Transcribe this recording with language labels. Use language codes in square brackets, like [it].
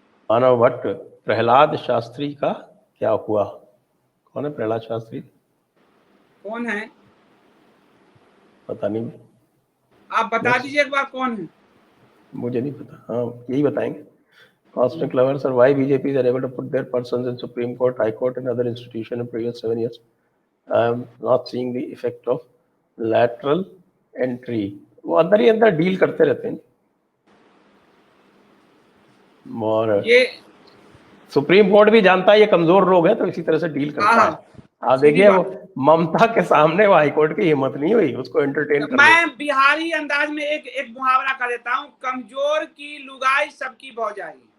[hi] मानव भट्ट, प्रहलाद शास्त्री का क्या हुआ? कौन है प्रहलाद शास्त्री? कौन है? पता नहीं, आप बता दीजिए एक बार कौन है। मुझे नहीं पता। हाँ, यही बताएंगे। [en] Cosmic lovers, or why BJP is unable to put their persons in Supreme Court, High Court and other institutions in previous 7 years? I am not seeing the effect of lateral entry. [hi] वो अंदर ही अंदर deal करते रहते हैं। और ये supreme court भी जानता है ये कमजोर लोग हैं, तो इसी तरह से डील करता है। आप देखिए वो ममता के सामने वो हाईकोर्ट की हिम्मत नहीं हुई उसको एंटरटेन करने। मैं बिहारी अंदाज में एक मुहावरा कर देता हूँ, कमजोर की लुगाई सबकी भौजाई।